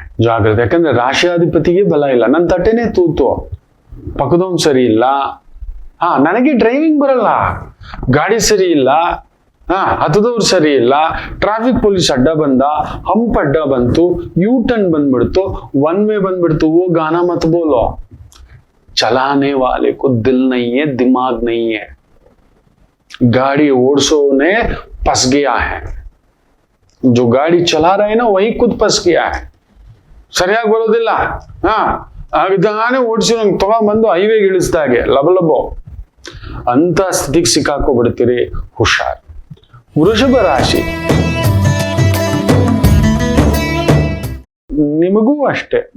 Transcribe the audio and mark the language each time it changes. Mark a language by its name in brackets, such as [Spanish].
[Kannada] ಯಾಕಂದ್ರೆ ರಾಶಿಯಾಧಿಪತಿಗೆ ಬಲ ಇಲ್ಲ. ನನ್ನ ತಟ್ಟೆನೇ ತೂತು, ಪಕ್ಕದವನ್ ಸರಿ ಇಲ್ಲ, ನನಗೆ ಡ್ರೈವಿಂಗ್ ಬರಲ್ಲ, ಗಾಡಿ ಸರಿ ಇಲ್ಲ, ಹತ್ತದವ್ರು ಸರಿ ಇಲ್ಲ, ಟ್ರಾಫಿಕ್ ಪೊಲೀಸ್ ಅಡ್ಡ ಬಂದ, ಹಂಪ್ ಅಡ್ಡ ಬಂತು, ಯೂ ಟರ್ನ್ ಬಂದ್ಬಿಡ್ತು, ಒನ್ ವೇ ಬಂದ್ಬಿಡ್ತು, [Hindi] ಓ ಗಾನ ಮತ್ ಬೋಲೋ. ಚಲಾನೆ ವಾಲೆ को दिल नहीं है, दिमाग नहीं है. गाड़ी ओढ़सोने फंस गया है. जो गाड़ी चला रहा है ना वही खुद फंस गया है. [Kannada] ಸರಿಯಾಗಿ ಬರೋದಿಲ್ಲ. ನಾನೇ ಓಡಿಸಿ ನಂಗೆ ತಗೊಂಡ್ಬಂದು ಹೈವೇಗೆ ಇಳಿಸ್ದಾಗೆ ಲಬಲಬೋ ಅಂತ ಸ್ಥಿತಿಗೆ ಸಿಕ್ಕಾಕೋಬಿಡ್ತೀರಿ. ಹುಷಾರ್. ವೃಷಭ ರಾಶಿ, ನಿಮಗೂ ಅಷ್ಟೇ.